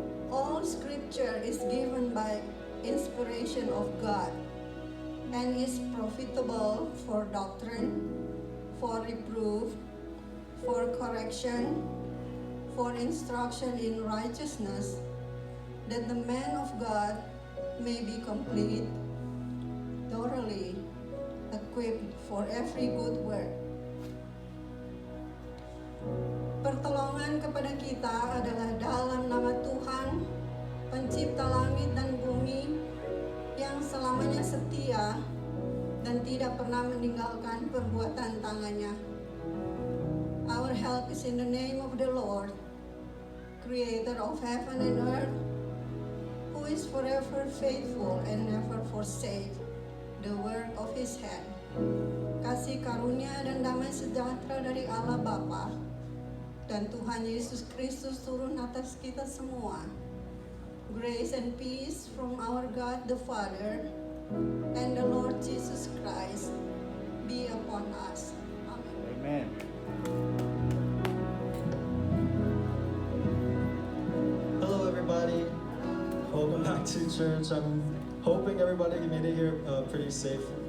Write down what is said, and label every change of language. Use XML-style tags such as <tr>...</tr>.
<en>All scripture is given by inspiration of God and is profitable for doctrine, for reproof, for correction, for instruction in righteousness, that the man of God may be complete, thoroughly equipped for every good work.</en> <id>Pertolongan kepada kita adalah dalam nama Tuhan, pencipta langit dan bumi, yang selamanya setia dan tidak pernah meninggalkan perbuatan tangannya.</id> <en>Our help is in the name of the Lord, creator of heaven and earth, who is forever faithful and never forsake the work of his hand.</en> <id>Kasih karunia dan damai sejahtera dari Allah Bapa dan Tuhan Yesus Kristus turun atas kita semua.</id> <en>Grace and peace from our God the Father and the Lord Jesus Christ be upon us. Amen. Amen. Hello everybody, welcome back to church. I'm hoping everybody made it here pretty safe.</en>